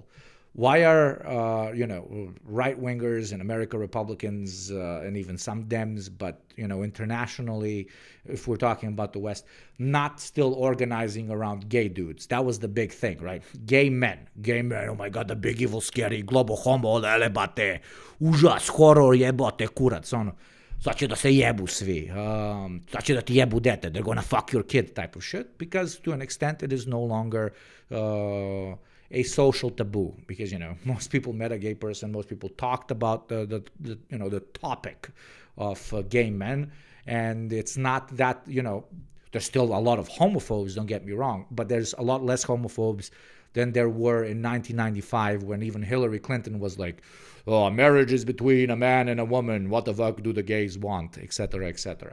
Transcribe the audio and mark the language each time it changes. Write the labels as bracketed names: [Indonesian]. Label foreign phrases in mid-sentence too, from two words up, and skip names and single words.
[English] Why are right-wingers in America, Republicans, and even some Dems, but internationally, if we're talking about the West, not still organizing around gay dudes? That was the big thing, right? Gay men, oh my god, the big evil scary global homo, [Serbian] jebate, užas, horror, jebote, kurac, ono. Sad će da se jebu svi, sad će da ti jebu dete, [English] they're gonna fuck your kid type of shit, because to an extent it is no longer a social taboo, because most people met a gay person, most people talked about the topic of gay men, and it's not that there's still a lot of homophobes, don't get me wrong, but there's a lot less homophobes than there were in 1995 when even Hillary Clinton was like, oh, marriage is between a man and a woman, what the fuck do the gays want, etc., etc.